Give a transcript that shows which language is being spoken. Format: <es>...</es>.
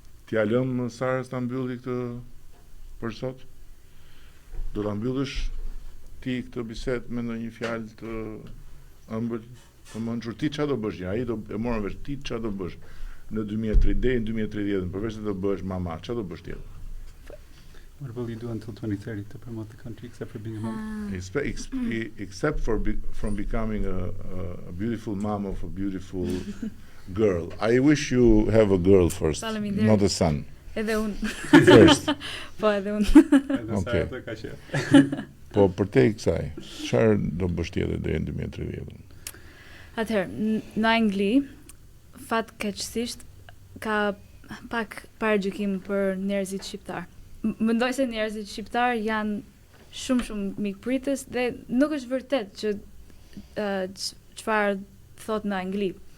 <sq>Ti a lëm Sarës ta mbylli këtë për sot? Do ta mbyllësh ti këtë bisedë me ndonjë fjalë të ëmbël, të mençur ti çfarë do bësh? Ai do e morën vesh ti çfarë do bësh në 2030 deri në 2030, përveç se do bësh mama, çfarë do bësh tjetër?</sq> <en>What will you do until 2030 to promote the country except for being a mom? Except from becoming a beautiful mom of a beautiful girl. I wish you have a girl first, not a son.</en> <sq>Edhe unë.</sq> <en>First.</en> <sq>Po, edhe unë.</sq> <en>Okay.</en> <sq>Po, për te i kësaj, çfarë do bësh tjetër deri në 2030? Atëherë, në Angli, fatkeqësisht ka pak paragjykim për njerëzit shqiptar. Mendoj se njerëzit shqiptar janë shumë mikpritës dhe nuk është vërtet që çfarë thot në Angli.</sq>